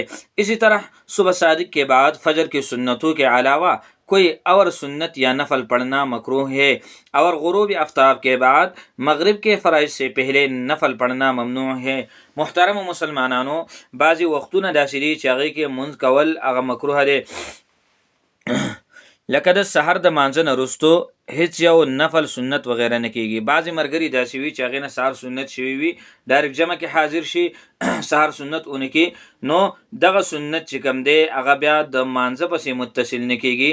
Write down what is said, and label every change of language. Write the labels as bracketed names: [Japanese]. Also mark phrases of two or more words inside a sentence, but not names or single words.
[Urdu] اسی طرح صبح صادق کے بعد فجر کی سنتوں کے علاوہ کوئی اور سنت یا نفل پڑھنا مکروہ ہے، اور غروب آفتاب کے بعد مغرب کے فرائض سے پہلے نفل پڑھنا ممنوع ہے. [Pashto] محترم مسلمانانو، بعضې وختونه داسې دي چې هغې کې منځ کول هغه مکروه دی، لکه د سحر د مانځه نه وروستو هیڅ یو نفل سنت وغیره نه کیږي. بعضې ملګري داسې وي چې هغې نه سحر سنت شوي وي، ډایرکټ جمع کې حاضر شي سحر سنت اونه کې، نو دغه سنت چې کوم دی هغه بیا د مانځه پسې متصل نه کیږي.